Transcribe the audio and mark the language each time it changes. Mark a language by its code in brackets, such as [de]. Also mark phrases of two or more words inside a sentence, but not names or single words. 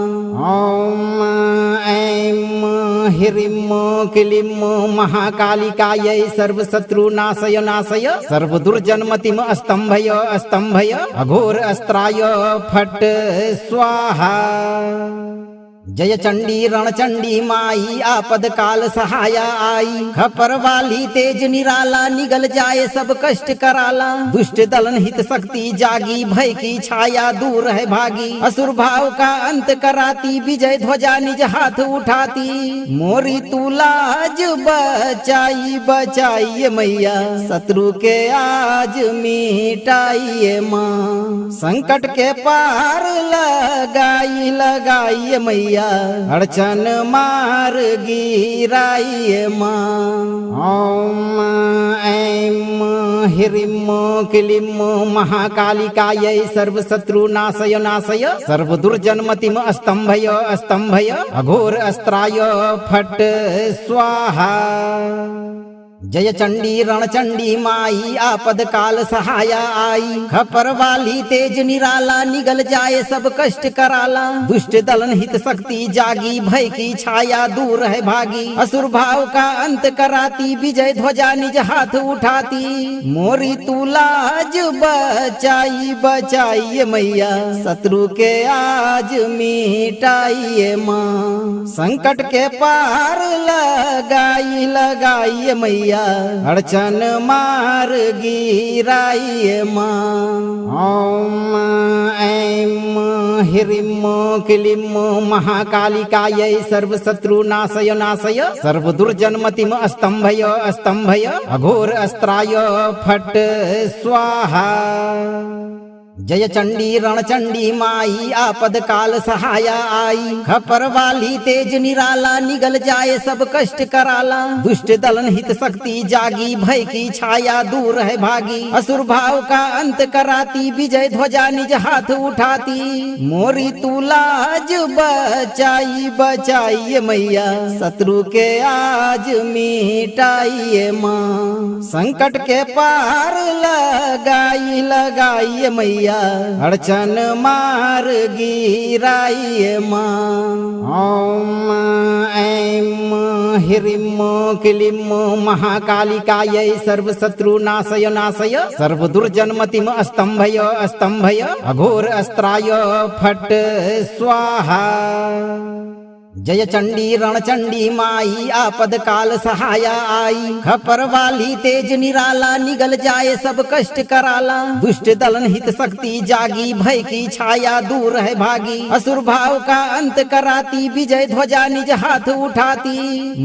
[sa] ओम ऐं ह्रीं क्लीं महाकालिकायै सर्वशत्रुनाशय नाशय सर्वदुर्जन्मतिम स्तंभय स्तंभय अघोर अस्त्राय फट स्वाहा। [hi] जय चंडी रणचंडी माई आपद काल सहाया आई खपर वाली तेज निराला निगल जाए सब कष्ट कराला दुष्ट दलन हित शक्ति जागी भय की छाया दूर है भागी असुर भाव का अंत कराती विजय ध्वजा निज हाथ उठाती मोरी तू लाज बचाई बचाइए मैया शत्रु के आज मिटाइए माँ संकट के पार लगाई लगाइए मैया अड़चन मार गिराइए माँ। [sa] ओम ऐं ह्रीं क्लीं महाकालिकायै सर्वशत्रुनाशय नाशय सर्वदुर्जन्मतिम स्तंभय स्तंभय अघोर अस्त्राय फट स्वाहा। [hi] जय चंडी रणचंडी माई आपद काल सहाया आई खपर वाली तेज निराला निगल जाए सब कष्ट कराला दुष्ट दलन हित शक्ति जागी भय की छाया दूर है भागी असुर भाव का अंत कराती विजय ध्वजा निज हाथ उठाती मोरी तू लाज बचाई बचाइए मैया शत्रु के आज मिटाइए माँ संकट के पार लगाई लगाइए मैया अड़चन मार गिराइए माँ। [sa] ओम ऐं ह्रीं क्लीं महाकालिकायै सर्वशत्रुनाशय नाशय सर्वदुर्जन्मतिम स्तंभय स्तंभय अघोर अस्त्राय फट स्वाहा। [hi] जय चंडी रणचंडी माई आपद काल सहाया आई खपर वाली तेज निराला निगल जाए सब कष्ट कराला दुष्ट दलन हित शक्ति जागी भय की छाया दूर है भागी असुर भाव का अंत कराती विजय ध्वजा निज हाथ उठाती मोरी तू लाज बचाई बचाइए मैया शत्रु के आज मिटाइए माँ संकट के पार लगाई लगाइए मैया अड़चन मार गिराइए माँ। [sa] ओम ह्रीं क्लीं महाकालिकायै सर्वशत्रुनाशय नाशय सर्वदुर्जन्मतिम् स्तम्भय स्तम्भय अघोर अस्त्राय फट् स्वाहा। [hi] जय चंडी रणचंडी माई आपद काल सहाया आई। खपर वाली तेज निराला निगल जाए सब कष्ट कराला। दुष्ट दलन हित शक्ति जागी भय की छाया दूर है भागी। असुर भाव का अंत कराती विजय ध्वजा निज हाथ उठाती।